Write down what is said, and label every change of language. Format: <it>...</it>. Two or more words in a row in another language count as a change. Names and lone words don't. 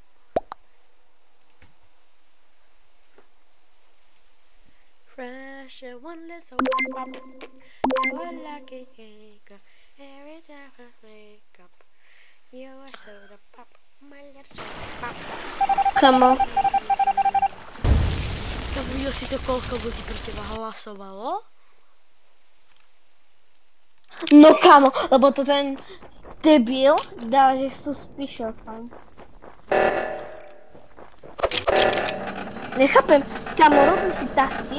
<en>Fresh and one little soda pop. You're a lucky girl, every time I wake up. You're a soda pop, my little soda pop.</en> <sk>Kámo. To viděl si to, koľko ľudí pro teba hlasovalo? No kámo, lebo to ten debil dá, že si tu spíšel sám. Nechápem, kámo, robím si tasky.</sk>